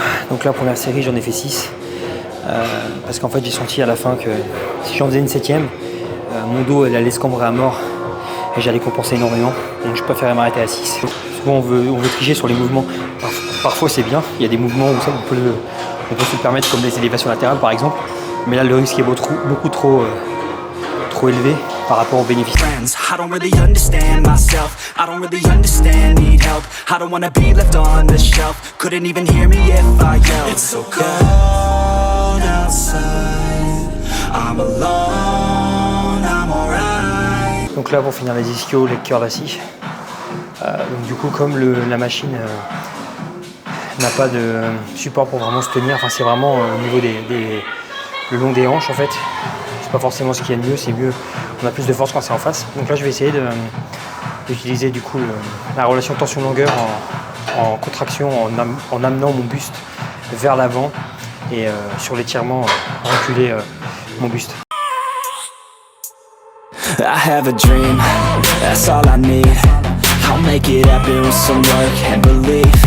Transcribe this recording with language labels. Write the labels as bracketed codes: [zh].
[fr] Donc là, première série, j'en ai fait 6. Parce qu'en fait, j'ai senti à la fin que si j'en faisais une 7e, mon dos elle allait se cambrer à mort et j'allais compenser énormément. Donc je préférais m'arrêter à 6. Souvent, on veut tricher sur les mouvements. Parfois, c'est bien. Il y a des mouvements où ça, on peut se le permettre, comme les élévations latérales par exemple. Mais là, le risque est beaucoup trop élevé par rapport aux bénéfices. [en] I don't really understand myself. I don't really understand, need help. I don't wanna be left on the shelf. Couldn't even hear me if I yelled. It's so cold outside. I'm alone, I'm alright. [fr] Donc là, pour finir les ischios, les curls assis. Donc du coup, comme la machine n'a pas de support pour vraiment se tenir, enfin c'est vraiment au niveau le long des hanches en fait. C'est pas forcément ce qui est le mieux, c'est mieux, on a plus de force quand c'est en face. Donc là je vais essayer d'utiliser du coup la relation tension-longueur en contraction, en amenant mon buste vers l'avant et sur l'étirement reculer mon buste. [en] I have a dream, that's all I need. I'll make it happen with some work and belief.